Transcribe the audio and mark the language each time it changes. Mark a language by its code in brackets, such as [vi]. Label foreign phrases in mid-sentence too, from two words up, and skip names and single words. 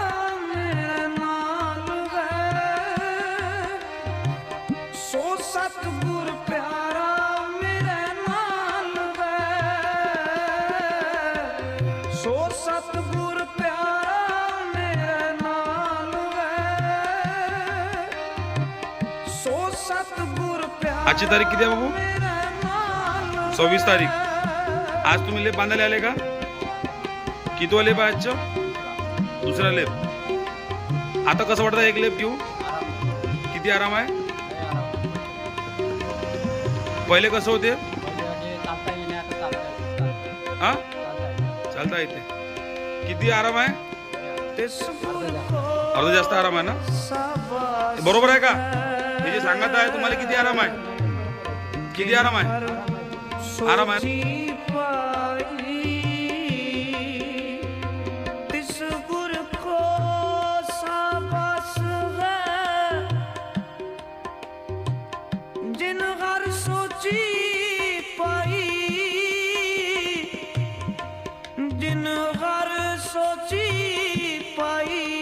[pa] ਮੇਰੇ ਨਾਲ ਹੈ, ਸੋ ਸਤਿਗੁਰ ਪਿਆਰਾ ਮੇਰੇ ਨਾਲ ਹੈ, ਸੋ ਸਤਿਗੁਰ ਪਿਆਰਾ ਮੇਰੇ ਨਾਲ ਹੈ, ਸੋ ਸਤਗੁਰ ਪਿਆਰਾ [mr] आजची तारीख किती आहे बाबू? 26 तारीख. आज तुम्ही लेप बांधायला आले का? किती लेप आहे आजचं? दुसरा लेप. आता कसं वाटतं एक लेप घेऊ? किती आराम आहे? पहिले कसं होते? हा चालता येते. किती आराम आहे? अर्धा जास्त आराम आहे ना? बरोबर आहे का? हे जे सांगत आहे तुम्हाला किती आराम आहे? किती आराम आहे? आराम आहे. [pa] ਜਿਨ ਹਰ ਸੋਚੀ ਪਾਈ, ਜਿਨ ਹਰ ਸੋਚੀ ਪਾਈ,